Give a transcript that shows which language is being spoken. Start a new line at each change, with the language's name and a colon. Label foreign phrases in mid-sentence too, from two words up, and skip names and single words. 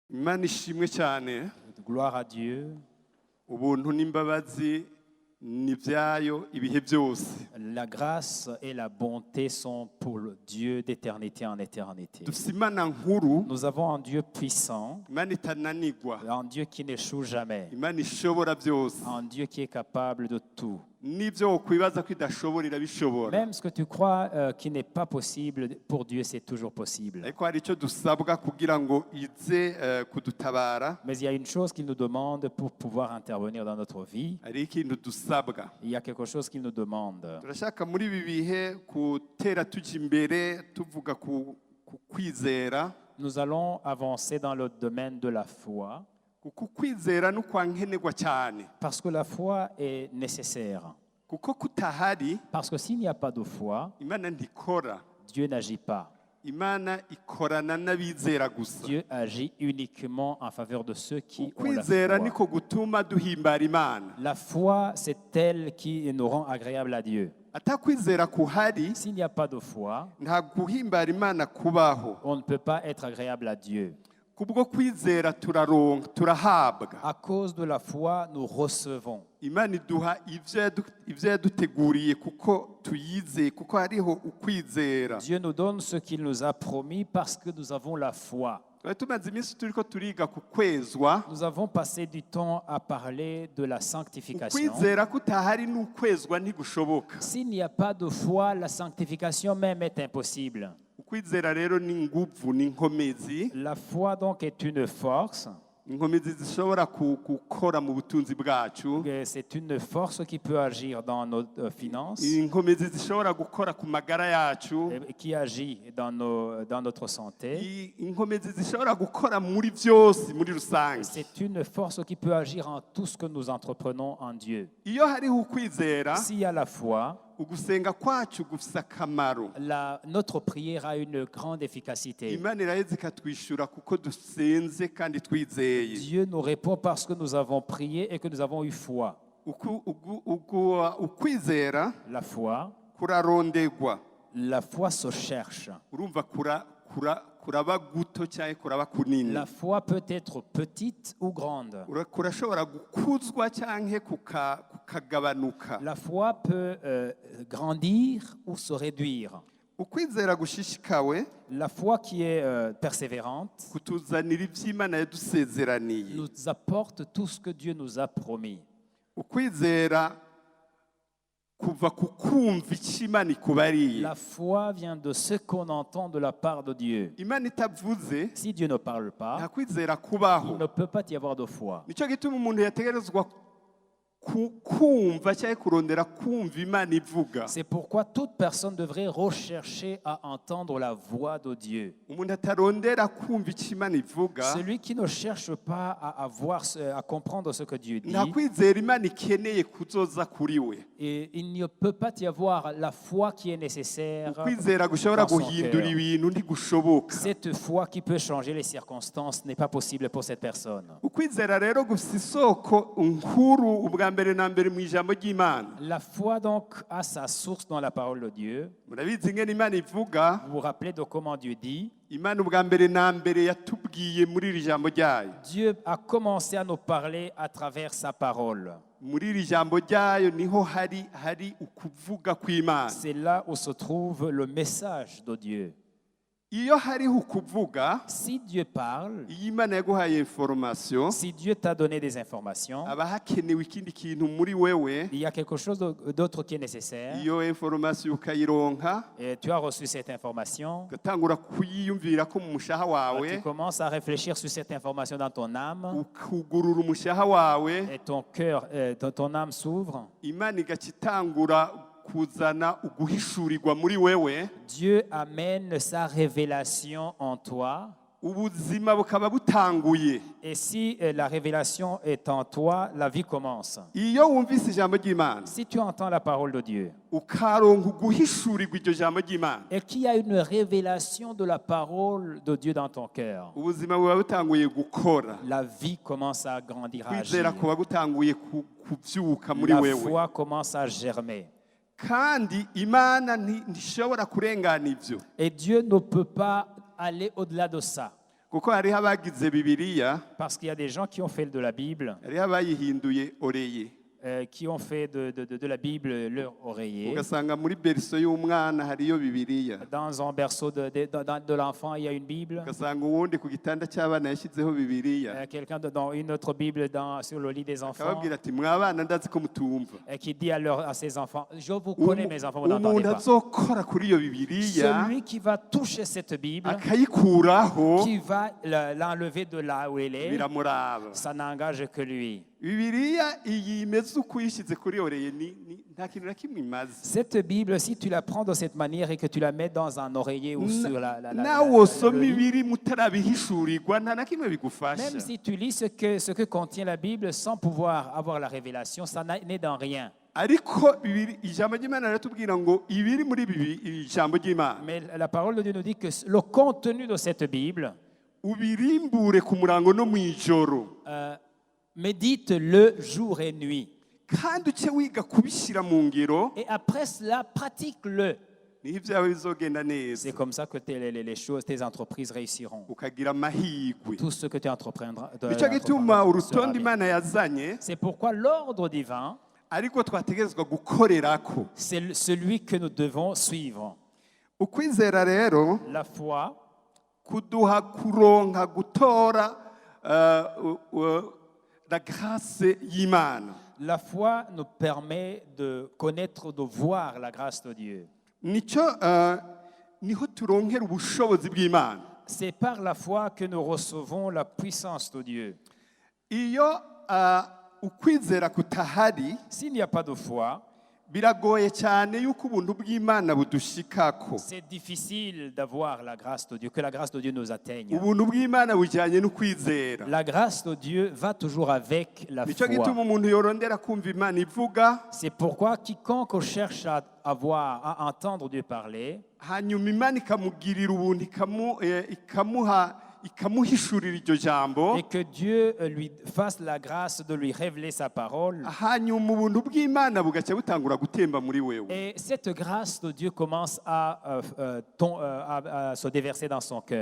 Rundi: Imana ishimwe cyane.
French: Gloire à Dieu.
Rundi: Ubuntu n'imbabazi ni byayo ibihe byose.
French: La grâce et la bonté sont pour le Dieu d'éternité en éternité.
Rundi: Dufite Imana nkuru,
French: Nous avons un Dieu puissant,
Rundi: Imana itananigwa,
French: un Dieu qui n'échoue jamais,
Rundi: Imana ishobora byose.
French: un Dieu qui est capable de tout.
Rundi: N'ibyo wokwibaza ko idashobora irabishobora.
French: Même ce que tu crois qui n'est pas possible, pour Dieu c'est toujours possible.
Rundi: Ariko hari icyo dusabwa kugira ngo ize kudutabara.
French: Mais il y a une chose qu'il nous demande pour pouvoir intervenir dans notre vie.
Rundi: Hari ikintu dusabwa.
French: Il y a quelque chose qu'il nous demande.
Rundi: Turashaka muri ibi bihe gutera tujya imbere tuvuga ku kwizera.
French: Nous allons avancer dans le domaine de la foi.
Rundi: Kuko kwizera n'ukwa nkenerwa cyane.
French: Parce que la foi est nécessaire.
Rundi: Kuko kutahari,
French: Parce que s'il n'y a pas de foi,
Rundi: Imana ntikora.
French: Dieu n'agit pas.
Rundi: Imana ikorana n'abizera gusa.
French: Dieu agit uniquement en faveur de ceux qui ont la
Rundi: Ukwizera
French: foi.
Rundi: niko gutuma duhimbara Imana.
French: La foi, c'est elle qui nous rend agréable à Dieu.
Rundi: Atakwizera kuhari,
French: S'il n'y a pas de foi,
Rundi: nta guhimbara Imana kubaho.
French: on ne peut pas être agréable à Dieu.
Rundi: Kubwo kwizera turahabwa.
French: À cause de la foi, nous recevons.
Rundi: Imana iduha ivyo yaduteguriye kuko tuyizeye, kuko hariho ukwizera.
French: Dieu nous donne ce qu'il nous a promis parce que nous avons la foi.
Rundi: Twari tumaze iminsi turiko turiga ku kwezwa.
French: Nous avons passé du temps à parler de la sanctification.
Rundi: Ukwizera kutahari n'ukwezwa ntigushoboka.
French: S'il n'y a pas de foi, la sanctification même est impossible.
Rundi: Ukwizera rero ni nguvu, ni inkomezi.
French: La foi donc est une force.
Rundi: Inkomezi zishobora gukora mu butunzi bwacu.
French: C'est une force qui peut agir dans nos finances,
Rundi: Inkomezi zishobora gukora ku magara yacu.
French: et qui agit dans notre santé.
Rundi: Inkomezi zishobora gukora muri byose muri rusange.
French: C'est une force qui peut agir en tout ce que nous entreprenons en Dieu.
Rundi: Iyo hariho ukwizera,
French: S'il y a la foi,
Rundi: ugusenga kwacu gufise akamaro.
French: notre prière a une grande efficacité.
Rundi: Imana iraheze ikatwishyura kuko dusenze kandi twizeye.
French: Dieu nous répond parce que nous avons prié et que nous avons eu foi.
Rundi: Ukwizera
French: La foi,
Rundi: kurarondegwa.
French: la foi se cherche.
Rundi: Urumva kuraba guto cyangwa kuraba kunini.
French: La foi peut être petite ou grande.
Rundi: Kurashobora gukuzwa cyangwa kukagabanuka.
French: La foi peut grandir ou se réduire.
Rundi: Ukwizera gushishikawe
French: La foi qui est persévérante
Rundi: kutuzanira iby'Imana yadusezeraniye.
French: nous apporte tout ce que Dieu nous a promis.
Rundi: Ukwizera kuva ku kumva icyo Imana ikubariye.
French: La foi vient de ce qu'on entend de la part de Dieu.
Rundi: Imana itavuze
French: Si Dieu ne parle
Rundi: nta
French: pas,
Rundi: kwizera
French: il
Rundi: kubaho.
French: ne peut pas y avoir de foi.
Rundi: Nicyo gituma umuntu yategerezwa kumva cyangwa kurondera kumva Imana ivuga.
French: C'est pourquoi toute personne devrait rechercher à entendre la voix de Dieu.
Rundi: Umuntu atarondera kumva icyo Imana ivuga,
French: Celui qui ne cherche pas à comprendre ce que Dieu dit,
Rundi: nta kwizera Imana ikeneye kuzoza kuri we.
French: et il ne peut pas y avoir la foi qui est nécessaire.
Rundi: Ukwizera gushobora
French: dans son
Rundi: guhindura
French: cœur.
Rundi: ibintu ntigushoboka.
French: Cette foi qui peut changer les circonstances n'est pas possible pour cette personne.
Rundi: Ukwizera rero gufite isoko nkuru ubwa mbere na mbere mu ijambo ry'Imana.
French: La foi donc a sa source dans la parole de Dieu.
Rundi: Murabizi ngene Imana ivuga.
French: Vous vous rappelez de comment Dieu dit?
Rundi: Imana ubwa mbere na mbere yatubwiye muri iri jambo ryayo.
French: Dieu a commencé à nous parler à travers sa parole.
Rundi: Muri iri jambo ryayo niho hari ukuvuga kw'Imana.
French: C'est là où se trouve le message de Dieu.
Rundi: Iyo hariho ukuvuga,
French: Si Dieu parle,
Rundi: iyo Imana yaguhaye information,
French: si Dieu t'a donné des informations,
Rundi: haba hakenewe ikindi kintu muri wewe.
French: il y a quelque chose d'autre qui est nécessaire.
Rundi: Iyo information ukayironka,
French: Et tu as reçu cette information.
Rundi: ugatangura kuyiyumvira ko mu mushaha
French: Tu
Rundi: wawe,
French: commences à réfléchir sur cette information dans ton âme.
Rundi: ukugurura umushaha wawe,
French: Et ton cœur, ton âme s'ouvre.
Rundi: Imana igaca itangura kuzana uguhishurirwa muri wewe.
French: Dieu amène sa révélation en toi.
Rundi: Ubuzima bukaba butanguye.
French: Et si la révélation est en toi, la vie commence.
Rundi: Iyo wumvise ijambo ry'Imana,
French: Si tu entends la parole de Dieu
Rundi: ukaronka uguhishurirwa iryo jambo ry'Imana,
French: et qu'il y a une révélation de la parole de Dieu dans ton cœur,
Rundi: ubuzima buba butanguye gukora.
French: la vie commence à grandir, à agir.
Rundi: Kwizera kuba gutanguye kubyuka muri
French: La
Rundi: wewe.
French: foi commence à germer.
Rundi: Kandi Imana ntishobora kurengana ibyo.
French: Et Dieu ne peut pas aller au-delà de ça.
Rundi: kuko hariho abagize bibiliya
French: Parce qu'il y a des gens qui ont fait de la Bible,
Rundi: hariho abayihinduye oreye
French: qui ont fait de la Bible leur oreiller.
Rundi: ugasanga muri berso y'umwana hariyo bibiliya
French: Dans un berceau de l'enfant, il y a une Bible.
Rundi: ugasanga uwundi ku gitanda cy'abana yashyizeho bibiliya
French: Quelqu'un dans une autre Bible sur le lit des enfants
Rundi: akababwira ati mwabana ndazi ko mutumva
French: qui dit à ses enfants, je vous connais mes enfants, vous n'entendez
Rundi: umuntu
French: pas.
Rundi: azokora kuri iyo bibiliya
French: Celui qui va toucher cette Bible,
Rundi: akayikuraho
French: qui va l'enlever de là où elle est,
Rundi: biramuraba
French: ça n'engage que lui.
Rundi: bibiliya iyi imeze uko uyishyize kuri oreye nta kintu na kimwe imaze
French: Cette Bible, si tu la prends de cette manière et que tu la mets dans un oreiller ou sur
Rundi: nawe wosoma
French: le lit,
Rundi: ibiri mutarabihishurirwa nta na kimwe bigufasha
French: même si tu lis ce que contient la Bible sans pouvoir avoir la révélation, ça n'est dans rien.
Rundi: ariko ijambo ry'imana riratubwira ngo ibiri muri ibi ijambo ry'imana
French: Mais la parole de Dieu nous dit que le contenu de cette Bible,
Rundi: ubirimbure ku murango no mu ijoro
French: médite-le jour et nuit.
Rundi: kandi uce wiga kubishyira mu ngiro
French: Et après cela, pratique-le.
Rundi: niho ibyawe bizogenda neza
French: C'est comme ça que les choses, tes entreprises réussiront.
Rundi: ukagira amahirwe
French: Tout ce que tu entreprendras.
Rundi: nicyo gituma
French: sera
Rundi: urutonde
French: bien.
Rundi: imana yazanye
French: C'est pourquoi l'ordre divin,
Rundi: ariko twategerezwa gukorerako
French: c'est celui que nous devons suivre.
Rundi: ukwizera rero
French: La foi
Rundi: kuduha kuronka gutora
French: la grâce
Rundi: y'imana
French: La foi nous permet de connaître, de voir la grâce de Dieu.
Rundi: nicyo niho turonkera ubushobozi bw'imana
French: C'est par la foi que nous recevons la puissance de Dieu.
Rundi: iyo ukwizera kutahari
French: S'il n'y a pas de foi,
Rundi: biragoye cyane yuko ubuntu bw'imana budushikako
French: c'est difficile d'avoir la grâce de Dieu, que la grâce de Dieu nous atteigne.
Rundi: ubuntu bw'imana bujyanye no kwizera
French: La grâce de Dieu va toujours avec la
Rundi: nicyo
French: foi.
Rundi: gituma umuntu yorondera kumva imana ivuga
French: C'est pourquoi quiconque cherche à entendre Dieu parler,
Rundi: hanyuma imana ikamugirira ubuntu ikamuhishurira iryo jambo
French: et que Dieu lui fasse la grâce de lui révéler sa parole.
Rundi: hanyuma ubuntu bw'imana bugaca butangura gutemba muri wewe
French: Et cette grâce de Dieu commence à se déverser dans son cœur.